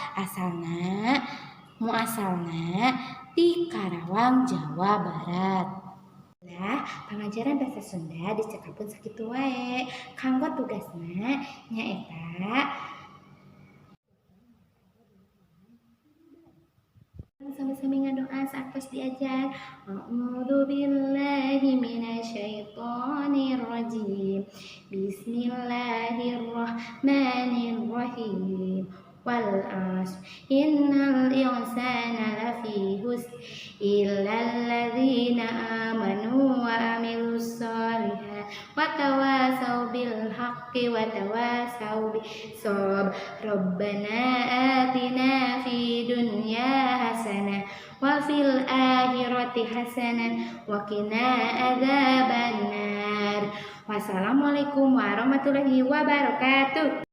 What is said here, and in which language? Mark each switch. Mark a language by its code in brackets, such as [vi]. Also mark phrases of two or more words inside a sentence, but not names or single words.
[su] Muasalna di Karawang, Jawa Barat. Nah, pengajaran bahasa Sunda dicekakeun sakitu wae. Kanggo tugasna nyaeta sami-sami ngadoa saaktos diajar. [ar] أعوذ بالله من الشيطان الرجيم. بسم الله الرحمن الرحيم. والعصر إن الإنسان لفي خسر إلا الذين آمنوا وعملوا الصالحات وتواصوا بالحق وتواصوا بالصبر. ربنا آتنا في الدنيا حسنة وفي الآخرة حسنة وقنا عذاب النار. والسلام عليكم ورحمة الله وبركاته.